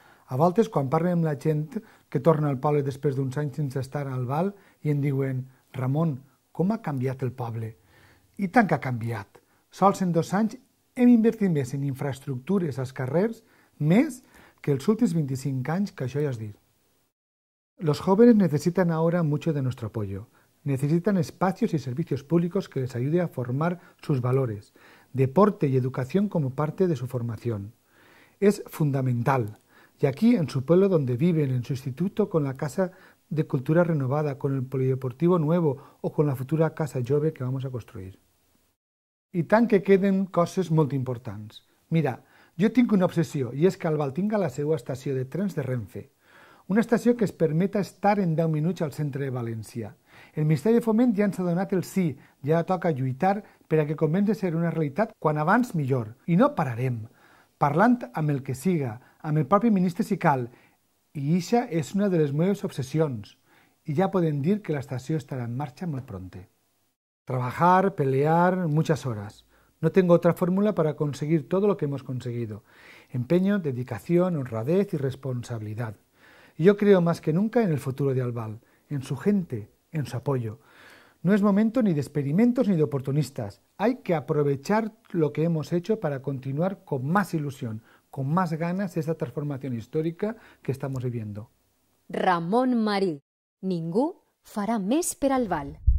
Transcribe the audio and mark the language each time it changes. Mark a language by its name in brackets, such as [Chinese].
[Catalan] A voltes, quan parlem amb la gent que torna al poble després d'uns anys sense estar al Val i em diuen «Ramon, com ha canviat el poble?» I tant que ha canviat. Sols en 2 anys hem invertit més en infraestructures als carrers, més que els últims 25 anys que això ja has dit. [Spanish] Los jóvenes necesitan ahora mucho de nuestro apoyo. Necesitan espacios y servicios públicos que les ayude a formar sus valores, deporte y educación como parte de su formación. Es fundamental. Y aquí, en su pueblo donde viven, en su instituto, con la casa de cultura renovada, con el polideportivo nuevo o con la futura casa jove que vamos a construir. [Catalan] I tant que queden coses molt importants. Mira, jo tinc una obsessió i és que Albal tinga la seva estació de trens de Renfe. Una estació que es permeta estar en 10 minuts al centre de València. El Ministeri de Foment ja ens ha donat el sí, ja toca lluitar per a que comenci a ser una realitat quan abans millor. I no pararem, parlant amb el que siga, amb el propi ministre si cal, i ixa és una de les meves obsessions. [Spanish] Y ya pueden dir que la estació estará en marcha muy pronto. Trabajar, pelear, muchas horas. No tengo otra fórmula para conseguir todo lo que hemos conseguido. Empeño, dedicación, honradez y responsabilidad. Y yo creo más que nunca en el futuro de Albal, en su gente, en su apoyo. No es momento ni de experimentos ni de oportunistas. Hay que aprovechar lo que hemos hecho para continuar con más ilusión, con más ganas esta transformación histórica que estamos viviendo. [Catalan] Ramon Marí. Ningú farà més per Albal.